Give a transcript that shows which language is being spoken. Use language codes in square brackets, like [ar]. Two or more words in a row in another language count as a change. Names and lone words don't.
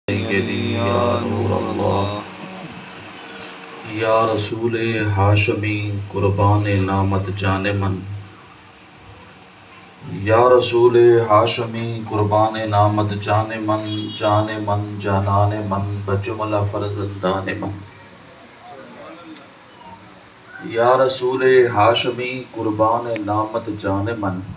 [ar] سیدی یا نور اللہ، [fa] یا رسول ہاشمی قربان نامت جان من، یا رسول ہاشمی قربان نامت جان من، جانان من بجملہ فرزندان من، یا رسول ہاشمی قربان نامت جان من،